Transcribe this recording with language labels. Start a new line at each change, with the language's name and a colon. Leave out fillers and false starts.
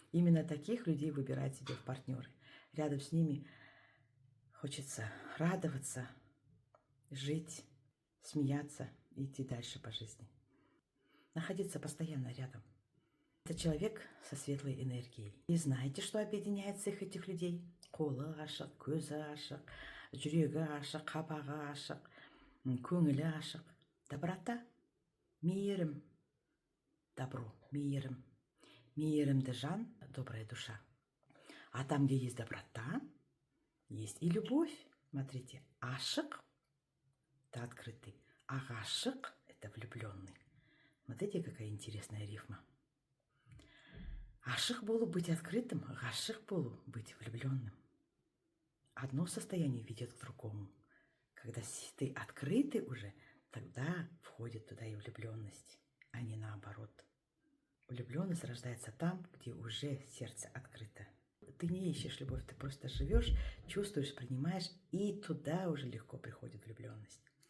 Russian: Именно таких людей выбирать себе в партнеры. Рядом с ними хочется радоваться, жить, смеяться и идти дальше по жизни. Находиться постоянно рядом. Это человек со светлой энергией. И знаете, что объединяет всех этих людей?
Kazakh: Қолы ашық, көзі ашық, жүрегі ашық, қабағы ашық, көңілі ашық.
Russian: Доброта,
Kazakh: мейірім,
Russian: добро, мейірім.
Kazakh: Мейірімді жан,
Russian: добрая душа. А там, где есть доброта, есть и любовь. Смотрите, ашық – это открытый, а ғашық – это влюбленный. Смотрите, какая интересная рифма.
Kazakh: Ашық болу
Russian: быть открытым,
Kazakh: ғашық болу
Russian: быть влюбленным. Одно состояние ведет к другому. Когда ты открытый уже, тогда входит туда и влюбленность, а не наоборот. Влюбленность рождается там, где уже сердце открыто. Ты не ищешь любовь, ты просто живешь, чувствуешь, принимаешь, и туда уже легко приходит влюбленность.